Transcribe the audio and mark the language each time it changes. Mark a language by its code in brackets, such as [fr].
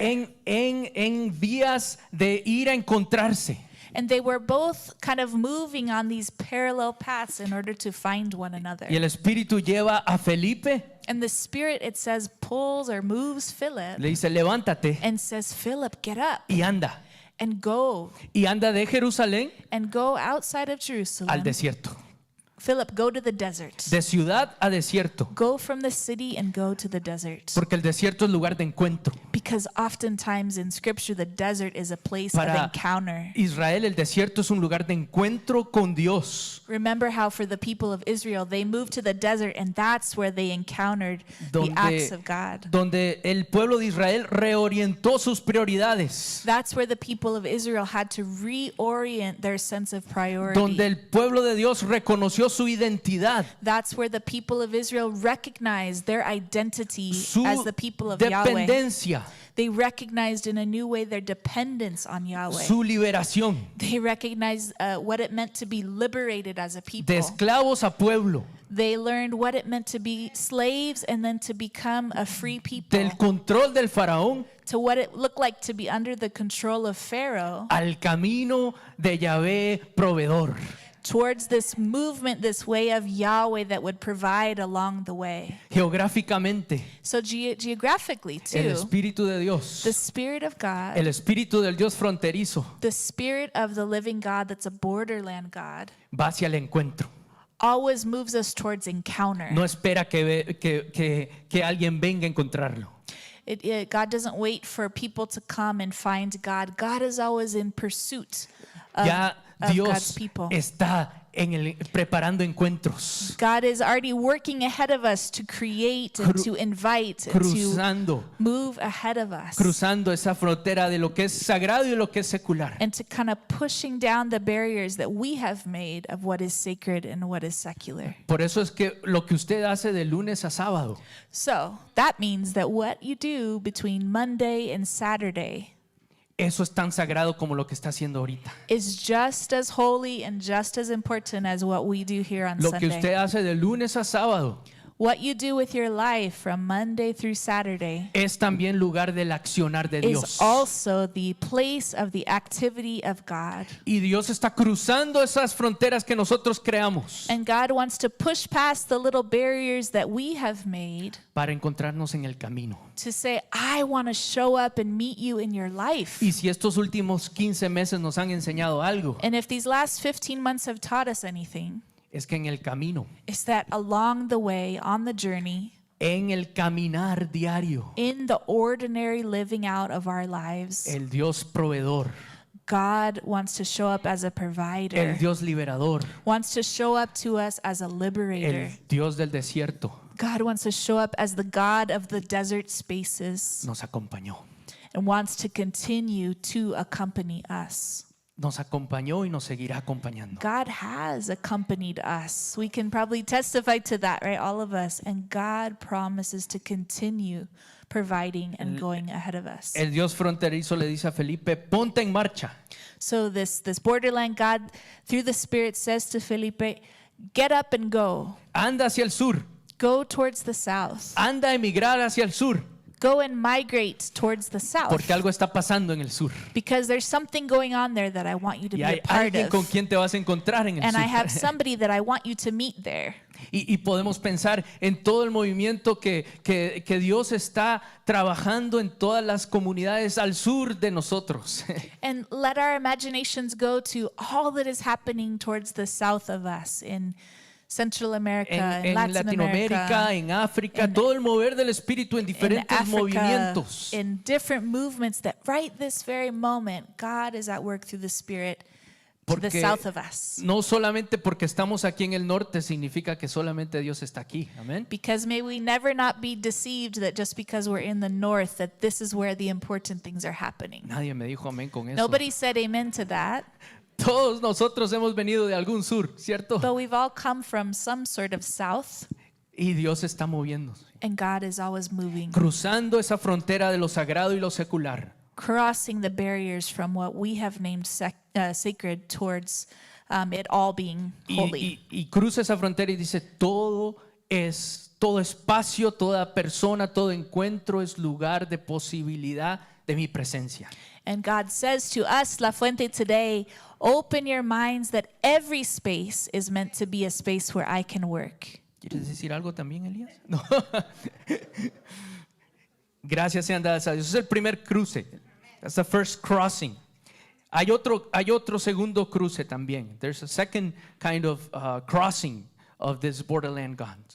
[es] en vías de ir a encontrarse. [en] And they were both kind of moving on these parallel paths in order to find one another. [es] Y el Espíritu lleva a Felipe, [en] And the Spirit, it says, pulls or moves Philip [es] le dice, levántate [en] and says, Philip, get up [es] y anda. [en] and go. [es] Y anda de Jerusalén [en] And go outside of [es] al [en] Jerusalem. [es] desierto. [en] Philip, go to the desert. [es] De ciudad a desierto. [en] Go from the city and go to the desert. [es] Porque el desierto es lugar de encuentro. [en] Because oftentimes in Scripture, the desert is a place of [es] Para [en] encounter. [es] Israel el desierto es un lugar de encuentro con Dios. [en] Remember how for the people of Israel, they moved to the desert and that's where they encountered the acts of God. [es] Donde el pueblo de Israel reorientó sus prioridades. [en] That's where the people of Israel had to reorient their sense of priority. [es] Donde el pueblo de Dios reconoció su identidad, [en] That's where the people of Israel recognized their identity [es] su [en] as the people of Yahweh. [es] dependencia, [en] They recognized in a new way their dependence on Yahweh. [es] su liberación, [en] They recognized what it meant to be liberated as a people. [es] de esclavos a pueblo, [en] They learned what it meant to be slaves and then to become a free people. [es] del control del faraón [en] To what it looked like to be under the control of Pharaoh. [es] al camino de Yahvé proveedor. [en] Towards this movement, this way of Yahweh that would provide along the way. [es] Geográficamente, [en] So geographically [es] el [en] too, [es] Espíritu de Dios, [en] the Spirit of God, [es] el Espíritu del Dios fronterizo, [en] the Spirit of the living God that's a borderland God, [es] va hacia el encuentro. [en] always moves us towards encounter. [es] No espera que alguien venga a encontrarlo. [en] God doesn't wait for people to come and find God. God is always in pursuit of, [es] Ya [en] of God's [es] Dios [en] people. [es] está preparando encuentros, [en] God is already working ahead of us to create and to invite and to [es] cruzando [en] move ahead of us. [es] cruzando esa frontera de lo que es sagrado y lo que es secular. [en] And to kind of pushing down the barriers that we have made of what is sacred and what is secular. [es] Por eso es que lo que usted hace de lunes a sábado [en] So that means that what you do between Monday and Saturday [es] eso es tan sagrado como lo que está haciendo ahorita. [en] is just as holy and just as important as what we do here on [es] Lo que [en] Sunday. [es] usted hace de lunes a sábado [en] What you do with your life from Monday through Saturday [es] es también lugar del accionar de [en] is [es] Dios. [en] also the place of the activity of God. [es] Y Dios está cruzando esas fronteras que nosotros creamos [en] And God wants to push past the little barriers that we have made [es] para encontrarnos en el camino. [en] to say, I want to show up and meet you in your life. [es] Y si estos últimos 15 meses nos han enseñado algo, [en] And if these last 15 months have taught us anything, [es] es que en el camino, [en] it's that along the way, on the journey, [es] en el caminar diario, [en] in the ordinary living out of our lives, [es] el Dios proveedor, [en] God wants to show up as a provider, [es] el Dios liberador, [en] wants to show up to us as a liberator. [es] el Dios del desierto, [en] God wants to show up as the God of the desert spaces [es] nos acompañó. [en] and wants to continue to accompany us. [es] Nos acompañó y nos seguirá acompañando. [en] God has accompanied us. We can probably testify to that, right? All of us. And God promises to continue providing and going ahead of us. [es] El Dios fronterizo le dice a Felipe, ponte en marcha. [en] So this borderland God, through the Spirit, says to Felipe, get up and go. [es] Anda hacia el sur. [en] Go towards the south. [es] Anda a emigrar hacia el sur. [en] Go and migrate towards the south. [es] Porque algo está pasando en el sur. [en] Because there's something going on there that I want you to [es] Y [en] be a [es] hay [en] part [es] alguien con [en] of. [es] quien te vas a encontrar en el [en] And I have [es] sur. [en] somebody that I want you to meet there. [es] Y podemos pensar en todo el movimiento que Dios está trabajando en todas las comunidades al sur de nosotros. [en] And let our imaginations go to all that is happening towards the south of us in Central America, in [es] en [en] Latin [es] Latinoamérica, [en] America, [es] en África, [en] in- [es] todo el mover del Espíritu en [en] in [es] diferentes [en] Africa, [es] movimientos. [en] in different movements, that right this very moment, God is at work through the Spirit to the [es] Porque [en] south of us. [es] no solamente porque estamos aquí en el norte significa que solamente Dios está aquí. Amén. [en] Because may we never not be deceived that just because we're in the north, that this is where the important things are happening. [es] Nadie me dijo amén con eso. [en] Nobody said amen to that, [es] Todos nosotros hemos venido de algún sur, ¿cierto? [en] but we've all come from some sort of south, [es] Y Dios está moviéndose, [en] and God is always moving, [es] cruzando esa frontera de lo sagrado y lo secular. [en] crossing the barriers from what we have named sacred towards it all being holy. [es] Y cruza esa frontera y dice, todo espacio, toda persona, todo encuentro es lugar de posibilidad de mi presencia. [en] And God says to us, La Fuente, today, open your minds that every space is meant to be a space where I can work. [es] ¿Quieres decir algo también, Elías? No. Gracias sean dadas a Dios. Ese es el primer cruce. [en] That's the first crossing. [es] Hay otro segundo cruce también. [en] There's a second kind of crossing of this borderland God.